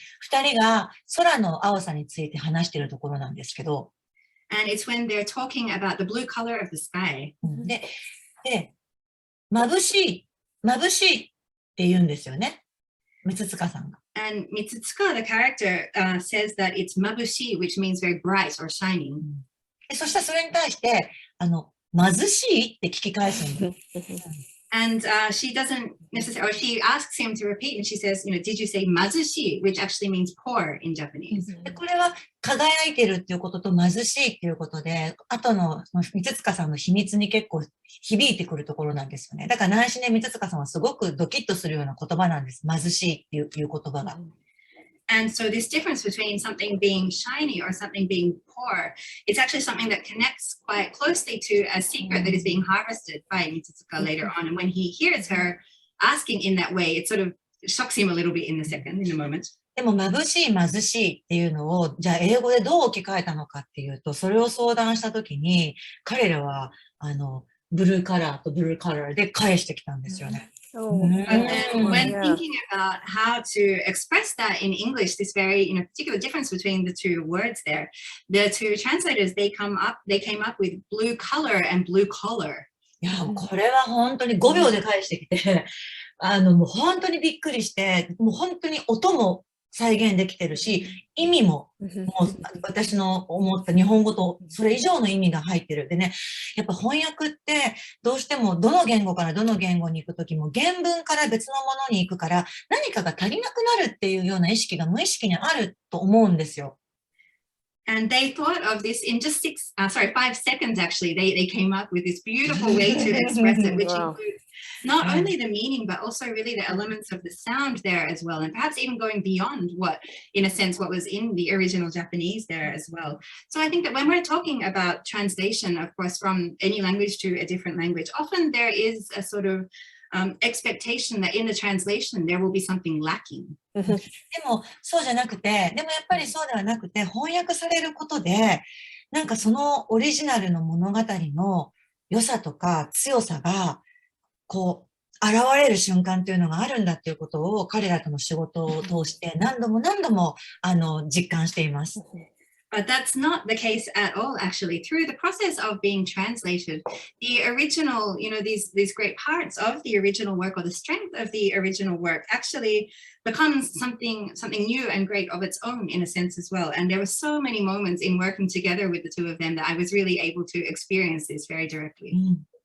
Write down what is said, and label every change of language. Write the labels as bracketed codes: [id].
[ja] 2人が空の青さについて話しているところなんですけど。 [en] And it's when they're talking about the blue color of the sky. [ja] で、眩しいって言うんですよね。三塚さんが。 [en] And Mitsuka, the character, says that it's mabushi, which means very bright or shining. [ja] そしたらそれに対して、貧しいって聞き返すんです。 [en] And she doesn't necessarily, or she asks him to repeat, and she says, did you say mazushi, which actually means poor in Japanese. [ja] これは輝いてるっていうことと貧しいっていうことで、後の三塚さんの秘密に結構響いてくるところなんですよね。だから内心で三塚さんはすごくドキッとするような言葉なんです。貧しいっていう言葉が。 [en] And so this difference between something being shiny or something being poor, it's actually something that connects quite closely to a secret that is being harvested by Mitsuka later on. And when he hears her asking in that way, it sort of shocks him a little bit in a moment. [ja] でも貧しいっていうのを、じゃあ英語でどう置き換えたのかっていうと、それを相談したときに、彼らは、ブルーカラーとブルーカラーで返してきたんですよね。 [en] But then when thinking about how to express that in English, this very particular difference between the two words there, the two translators, they came up with blue color and blue collar. [ja] いや、これは本当に5秒で返してきて、もう本当にびっくりして、もう本当に音も再現できてるし、意味も、もう私の思った日本語とそれ以上の意味が入ってる。でね、やっぱ翻訳ってどうしてもどの言語からどの言語に行くときも原文から別のものに行くから何かが足りなくなるっていうような意識が無意識にあると思うんですよ。 [en] And they thought of this in just 5 seconds, actually. They came up with this beautiful way to express it, which includes not only the meaning, but also really the elements of the sound there as well. And perhaps even going beyond what was in the original Japanese there as well. So I think that when we're talking about translation, of course, from any language to a different language, often there is a sort of expectation that in the translation there will be something lacking. [ja] でもそうじゃなくて、でもやっぱりそうではなくて、翻訳されることで、なんかそのオリジナルの物語の良さとか強さが、こう、現れる瞬間というのがあるんだっていうことを彼らとの仕事を通して何度も実感しています。 [en] But that's not the case at all, actually. Through the process of being translated, the original, these great parts of the original work or the strength of the original work actually becomes something new and great of its own in a sense as well. And there were so many moments in working together with the two of them that I was really able to experience this very directly.